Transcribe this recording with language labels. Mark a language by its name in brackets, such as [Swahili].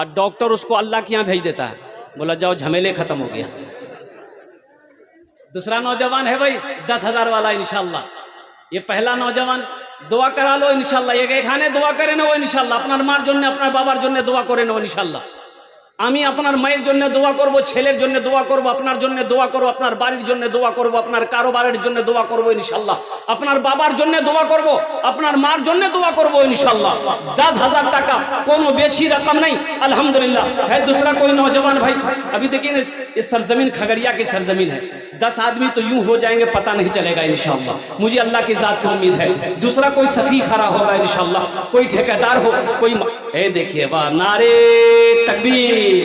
[Hindi] और डॉक्टर उसको अल्लाह के यहाँ भेज देता है, बोला जाओ झमेले खत्म हो गया। दूसरा नौजवान है भाई 10,000 वाला इंशाअल्लाह। ये पहला नौजवान दुआ करा लो इंशाअल्लाह। ये खाने दुआ करे ना वो इंशाअल्लाह, अपना मार जन्य अपना बाबार जन्य दुआ करे ना इंशाअल्लाह। [Bangla] আমি আপনার মায়ের জন্য দোয়া করব, ছেলের জন্য দোয়া করব, আপনার জন্য দোয়া করব, আপনার বাড়ির জন্য দোয়া করব, আপনার কারোবারের জন্য দোয়া করব ইনশাআল্লাহ, আপনার বাবার জন্য দোয়া করব, আপনার মার জন্য দোয়া করব ইনশাআল্লাহ। 10,000 টাকা কোনো বেশি [Hindi] रकम नहीं, अल्हम्दुलिल्लाह। है दूसरा कोई नौजवान भाई? अभी देखिए इस सरजमीन खगड़िया की सरजमीन है, 10 आदमी तो यूं हो जाएंगे पता नहीं चलेगा इंशाअल्लाह। मुझे अल्लाह की जात की उम्मीद है। दूसरा कोई सखी खड़ा होगा इंशाअल्लाह, कोई ठेकेदार हो, कोई देखिए वाह नारे तकबीर।